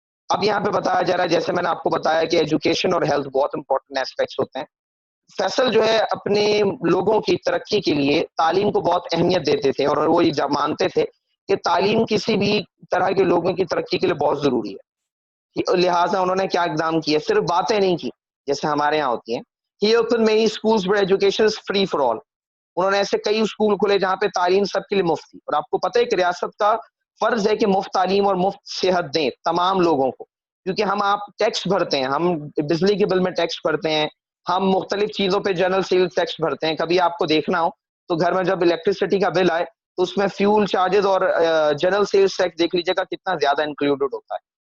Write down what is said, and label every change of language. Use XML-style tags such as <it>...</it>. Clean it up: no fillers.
<ur>اب یہاں پہ بتایا جا رہا ہے, جیسے میں نے آپ کو بتایا کہ ایجوکیشن اور ہیلتھ بہت امپورٹنٹ ایسپیکٹس ہوتے ہیں. فیصل جو ہے اپنے لوگوں کی ترقی کے لیے تعلیم کو بہت اہمیت دیتے تھے, اور وہ یہ مانتے تھے کہ تعلیم کسی بھی طرح کے لوگوں کی ترقی کے لیے بہت ضروری ہے. لہٰذا انہوں نے کیا اقدام کیے, صرف باتیں نہیں کی جیسے ہمارے یہاں ہوتی ہیں.</ur> <en>He opened many schools where education is free for all.</en> <ur>انہوں نے ایسے کئی اسکول کھولے جہاں پہ تعلیم سب کے لیے مفت تھی. اور آپ کو پتہ ہے کہ ریاست کا فرض ہے کہ مفت تعلیم اور مفت صحت دیں تمام لوگوں کو, کیونکہ ہم آپ ٹیکس بھرتے ہیں, ہم بجلی کے بل میں ٹیکس بھرتے ہیں, ہم مختلف چیزوں پہ جنرل سیل ٹیکس بھرتے ہیں. کبھی آپ کو دیکھنا ہو تو گھر میں جب الیکٹرسٹی کا بل آئے تو اس میں فیول چارجز اور جنرل سیلز ٹیکس دیکھ لیجیے گا کتنا زیادہ انکلوڈڈ ہوتا ہے.</ur>